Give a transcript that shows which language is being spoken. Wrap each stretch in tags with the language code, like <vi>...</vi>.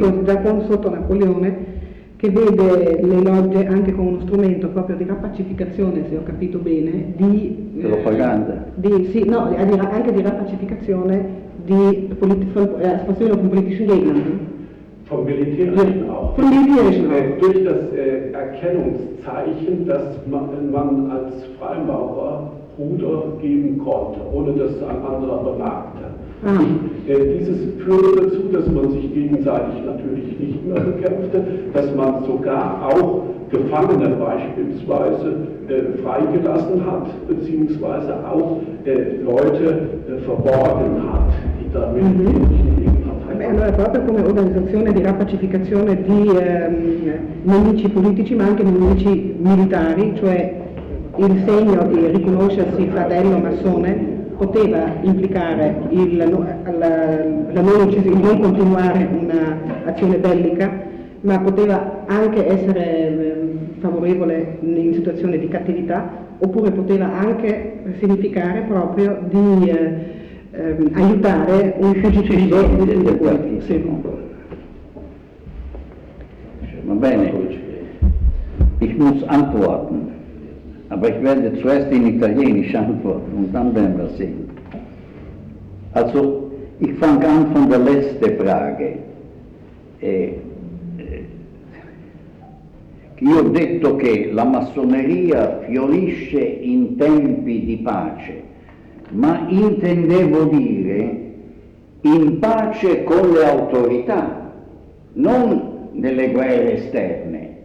<it>Sotto Napoleone, che vede le logge anche come uno strumento proprio di rappacificazione, se ho capito bene, di... Propaganda. Anche di rappacificazione di situazione con</it> <de>politischen Gegnern. Vom militärischen auch. Vom militärischen durch das Erkennungszeichen, das man als Freimaurer Bruder geben konnte, ohne dass ein anderer bemerkte. Dieses führte dazu, dass man sich gegenseitig natürlich nicht mehr bekämpfte, dass man sogar auch Gefangene beispielsweise freigelassen hat, beziehungsweise auch Leute verborgen hat, die damit</de> <it>Allora, proprio come organizzazione di rappacificazione di nemici politici, ma anche nemici militari, cioè il segno di riconoscersi fratello massone poteva implicare il non continuare un'azione bellica, ma poteva anche essere favorevole in situazioni di cattività, oppure poteva anche significare proprio di... aiutare un fuggitivo del quartiere. Va bene,</it> <de>ich muss antworten, aber ich werde zuerst in italienisch antworten und dann werden wir sehen. Also, ich fange an von der letzten Frage.</de> <it>Io ho detto che la massoneria fiorisce in tempi di pace, ma intendevo dire in pace con le autorità, non nelle guerre esterne.</it>